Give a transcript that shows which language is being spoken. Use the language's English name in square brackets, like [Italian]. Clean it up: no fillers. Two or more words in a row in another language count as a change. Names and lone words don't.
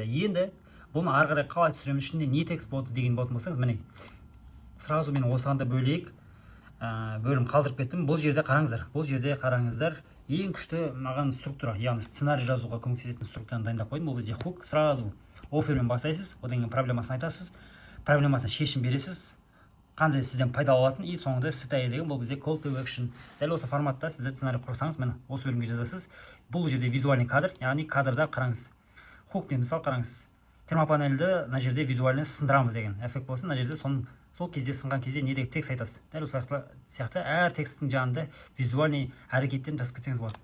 [Kazakh] Енді бұны ары қарай қалай түсіремін, ішінде не текст болады деген болатын болсаңыз, міне сразу мен осыған да бөлек бөлім қалдырып кеттім. Бұл жерде қараңыздар, ең күшті маған структура, яғни сценарий жазуға көмектесетін структураны дайындап қойдым. Бұл бізде хук, сразу оффермен бастайсыз, одан кейін проблемасын айтасыз, проблемасына шешім бересіз, қандай сізден пайдалы алатын, и соңында стай деген бұл бізде [English] call to action. [Kazakh] Дәл осы форматта сіздер сценарий құрсаңыз, міне осы бөлімге жазасыз. Бұл жерде визуальный кадр, яғни кадрда қараңыз. Хук деп мысал қараңыз. Термопанельді мына жерде визуальный сындырамыз деген эффект болсын. Мына жерде сол кезде сынған кезде не деп текст айтасыз. Дәл осы сияқты әр тексттің жанында визуальный әрекеттерін жазып кетсеңіз болады.